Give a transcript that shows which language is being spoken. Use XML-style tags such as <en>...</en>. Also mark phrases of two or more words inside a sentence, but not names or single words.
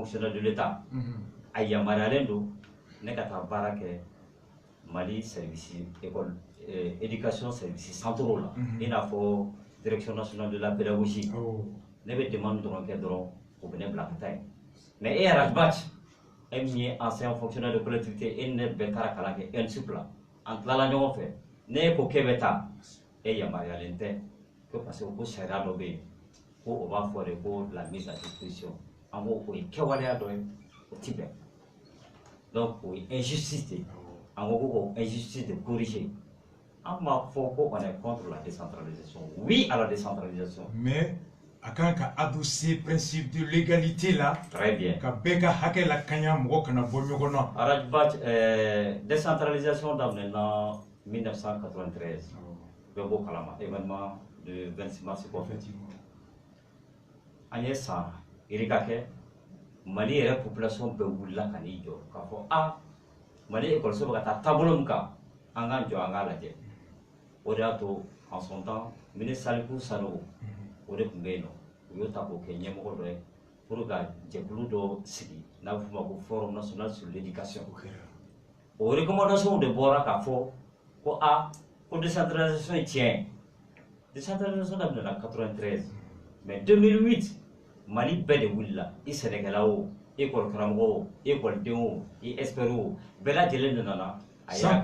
<fr>fonctionnaire de l'état</fr> <bm>a yamaruyalen don ne ka taa baara kɛ Mali service école éducation</bm> <fr>service centraux</fr> <bm>la i n'a fɔ</bm> <fr>direction nationale de la pédagogie</fr> <bm>ne bɛ demande dɔrɔn kɛ dɔrɔn o bɛ ne bila ka taa yen mais e yɛrɛ bati e min ye</bm> <fr>ancien fonctionnaire de collectivité</fr> <bm>e ni ne bɛɛ taara kalan kɛ ENSUP la an tilala ɲɔgɔn fɛ ne ko k'e bɛ taa e yamaruyalen tɛ ko parce que ko sariya dɔ bɛ yen ko o b'a fɔ de ko</bm> <fr>la mise à disposition</fr> <bm>an b'o o ye kɛwaleya dɔ ye o ti bɛn donc o ye injustice de an ko ko injustice de corriger an m'a fɔ ko</bm> <fr>on est contre la décentralisation oui à la décentralisation</fr> <bm>mais a kan ka adoucer</bm> <fr>principe de légalité</fr> <bm>là</bm> <fr>très bien</fr> <bm>ka bɛɛ ka hakɛ la kaɲa mɔgɔ kana bɔ ɲɔgɔn na arajba décentralisation daminɛ na 1993 bɛɛ b'o kalama</bm> <fr>événement de 26 mars</fr> <bm>kɔfɛ an ye san irika kɛ Mali yɛrɛ population bɛɛ wulila ka n'i jɔ k'a fɔ a Mali école bɛ ka taa taabolo min kan an k'an jɔ an k'a lajɛ o de y'a to</bm> <fr>en son temps</fr> <bm>ministre Salifu Sanogo o de tun bɛ yen nɔ u y'o ta k'o kɛ ɲɛmɔgɔ dɔ ye pour ka jɛkulu dɔ sigi n'a bɛ f'o ma ko</bm> <fr>forum national sur l'éducation</fr> <bm>o recommandation de bɔra k'a fɔ ko a ko décentralisation ye tiɲɛ décentralisation daminɛna 93 mais 2008 Mali bɛɛ de wulila i sɛnɛkɛla o école karamɔgɔw écoledenw i experts bɛɛ lajɛlen de nana a yira</bm>